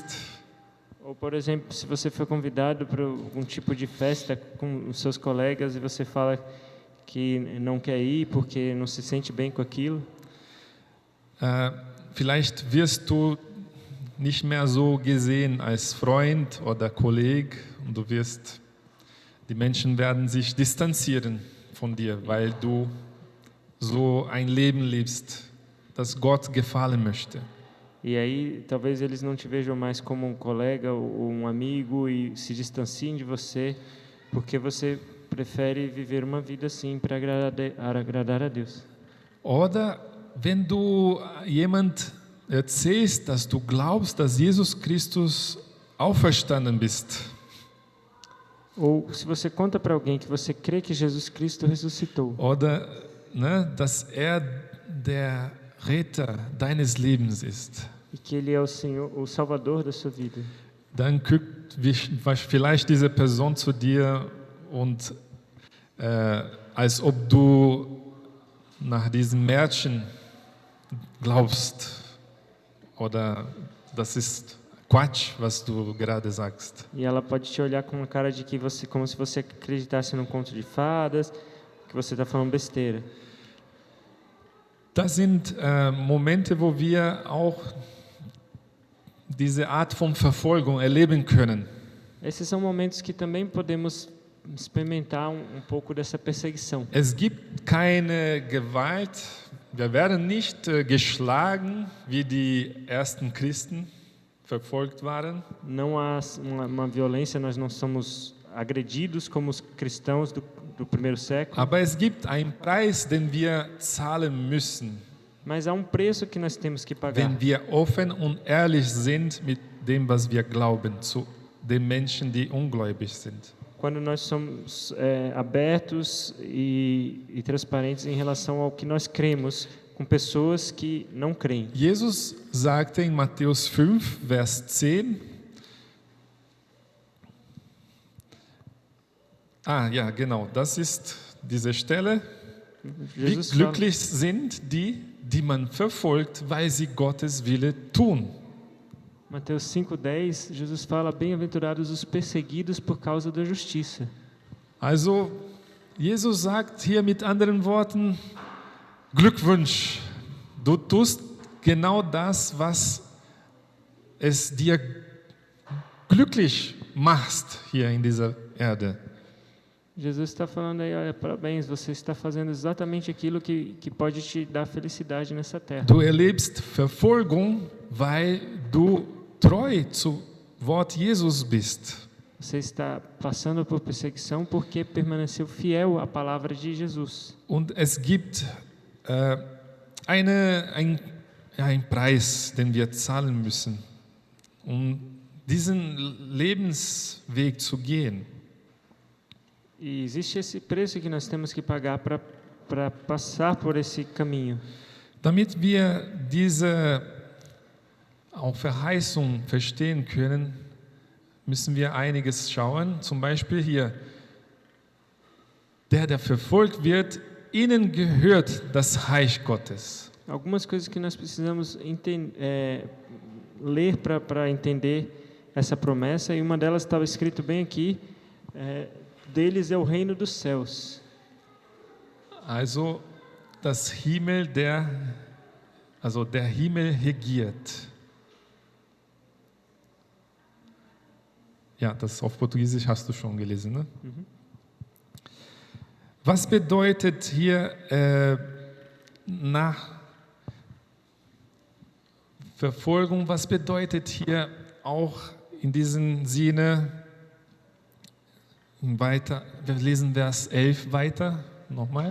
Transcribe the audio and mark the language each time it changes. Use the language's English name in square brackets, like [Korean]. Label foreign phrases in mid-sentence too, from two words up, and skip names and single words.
[Portuguese] Ou, por exemplo, se você foi convidado para algum tipo de festa com os seus colegas e você fala que não quer ir porque não se sente bem com aquilo. [German] Vielleicht wirst du nicht mehr so gesehen als Freund oder Kollege und die Menschen werden sich distanzieren von dir, weil du so ein Leben lebst, das Gott gefallen möchte. [Portuguese] E aí, talvez eles não te vejam mais como um colega ou um amigo e se distanciem de você, porque você prefere viver uma vida assim para agradar a Deus. [German] Oder wenn du jemand erzählst, dass du glaubst, dass Jesus Christus auferstanden bist. [Portuguese] Ou se você conta para alguém que você crê que Jesus Cristo ressuscitou, [German] oder dass er der Retter deines Lebens ist, [Portuguese] e que Ele é o Senhor, o Salvador da sua vida, [German] dann guckt vielleicht diese Person zu dir und als ob du nach diesem Märchen glaubst oder das ist Quatsch, was du gerade sagst. [Portuguese] e ela pode te olhar com uma cara de que você, como se você acreditasse num conto de fadas, que você está falando besteira. [German] Das sind Momente, wo wir auch diese Art von Verfolgung erleben können. [Portuguese] Esses são momentos que também podemos experimentar um pouco dessa perseguição. [German] Es gibt keine Gewalt. Wir werden nicht geschlagen, wie die ersten Christen verfolgt waren. [Portuguese] Não há uma violência, nós não somos agredidos como os cristãos do primeiro século, [German] Aber es gibt einen Preis, den wir zahlen müssen, [Portuguese] mas há um preço que nós temos que pagar. [German] wenn wir offen und ehrlich sind mit dem, was wir glauben, zu den Menschen, die ungläubig sind. [Portuguese] Quando nós somos abertos e transparentes em relação ao que nós cremos com pessoas que não creem. [German] Jesus sagte in Matthäus 5, Vers 10, ja, genau, das ist diese Stelle. Wie [Portuguese] Jesus fala, [German] glücklich sind die, die man verfolgt, weil sie Gottes Wille tun. [Portuguese] Mateus 5:10, Jesus fala: bem-aventurados os perseguidos por causa da justiça. [German] Also, Jesus sagt hier mit anderen Worten, Glückwunsch, du tust genau das, was es dir glücklich macht hier in dieser Erde. [Portuguese] Jesus está falando aí: olha, parabéns, você está fazendo exatamente aquilo que pode te dar felicidade nessa terra. [German] Du erlebst Verfolgung, weil du treu zu Wort Jesus bist. [Portuguese] Você está passando por perseguição porque permaneceu fiel à palavra de Jesus. [German] Und es gibt einen Preis, den wir zahlen müssen, um diesen Lebensweg zu gehen. [Portuguese] E existe esse preço que nós temos que pagar para passar por esse caminho. [German] Damit wir diese auch Verheißung verstehen können, müssen wir einiges schauen. Zum Beispiel hier, der verfolgt wird, ihnen gehört das Reich Gottes. [Portuguese] Algumas coisas que nós precisamos ler para entender essa promessa, e uma delas estava escrito bem aqui, deles é o reino dos céus. [German] Also der Himmel regiert. Ja, das auf Portugiesisch hast du schon gelesen, ne? Mhm. Was bedeutet hier nach Verfolgung, was bedeutet hier auch in diesem Sinne weiter, wir lesen Vers 11 weiter, nochmal.